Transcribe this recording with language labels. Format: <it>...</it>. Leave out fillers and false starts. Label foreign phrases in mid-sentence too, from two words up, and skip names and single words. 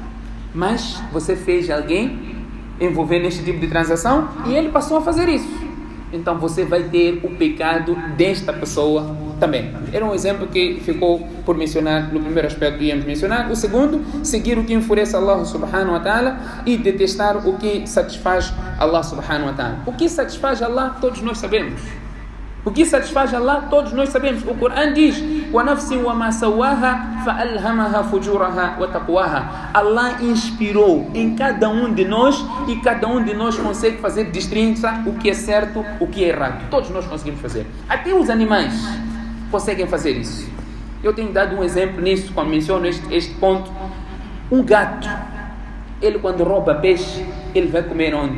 <pt>Mas você fez alguém envolver neste tipo de transação e ele passou a fazer isso. Então você vai ter o pecado desta pessoa também. Era um exemplo que ficou por mencionar no primeiro aspecto que íamos mencionar. O segundo, seguir o que enfurece Allah</pt> <ar>سبحانه وتعالى</ar> <pt>e detestar o que satisfaz Allah</pt> <ar>سبحانه وتعالى.</ar> <pt>O que satisfaz Allah, todos nós sabemos. O que satisfaz Allah, todos nós sabemos. O Corão diz:</pt> <ar>وَنَفْسٍ وَمَا سَوَّاهَا فَأَلْهَمَهَا فُجُورَهَا وَتَقْوَاهَا.</ar> <pt>Allah inspirou em cada um de nós e cada um de nós consegue fazer distinção o que é certo, o que é errado. Todos nós conseguimos fazer. Até os animais conseguem fazer isso. Eu tenho dado um exemplo nisso, quando menciono este ponto. Um gato, ele quando rouba peixe, ele vai comer onde?</pt>